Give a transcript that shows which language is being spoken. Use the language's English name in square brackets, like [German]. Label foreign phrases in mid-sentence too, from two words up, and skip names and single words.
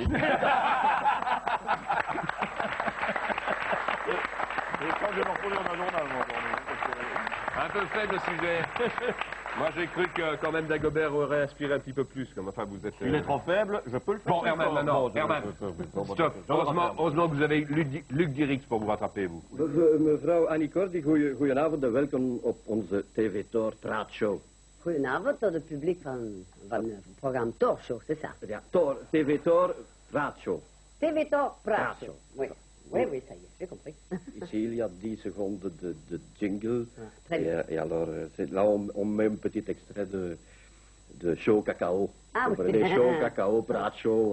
[French] Et quand je vais m'en un journal, moi, Un peu faible le sujet. Moi, j'ai cru que quand même Dagobert aurait inspiré un petit peu plus. Comme, enfin, vous êtes... Il est trop faible, je peux le faire. Bon, Herman, maintenant. Herman, stop. Heureusement que vous avez Luc Dirix pour vous rattraper, vous. [Dutch] Mevrouw Annie Cordy, goedenavond en welkom op onze TV Tor Praatshow. Goedenavond tot het publiek van het programma Torshow, [French] c'est ça. [Dutch] Ja, Tor, TV Tor Praatshow. [French] TV Tor Praat쇼. Oui, ça y est, j'ai compris. Ici, il y a 10 secondes de jingle. Très bien. Et alors, là, on met un petit extrait de show cacao. Ah Vous oui. comprenez, show cacao, Praatshow.